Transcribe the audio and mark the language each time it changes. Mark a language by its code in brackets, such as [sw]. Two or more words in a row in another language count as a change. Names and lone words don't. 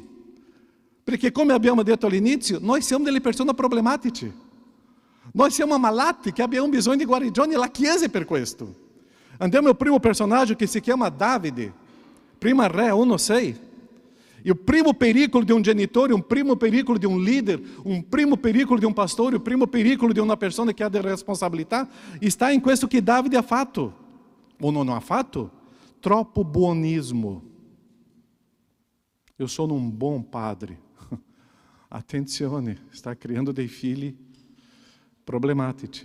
[it] Perché come abbiamo detto all'inizio, noi siamo delle persone problematiche. Noi siamo ammalati che abbiamo bisogno di guarigione e la Chiesa è per questo. Andiamo al primo personaggio che si chiama Davide, prima Re 1,6. [pt] E o primo pericolo de um genitore, um primo pericolo de um líder, um primo pericolo de um pastore, [it] o primo pericolo di una persona che ha delle responsabilità, sta in questo che Davide ha fatto, o non ha fatto, troppo buonismo. Io sono un buon padre. Attenzione, sta creando dei figli problematici.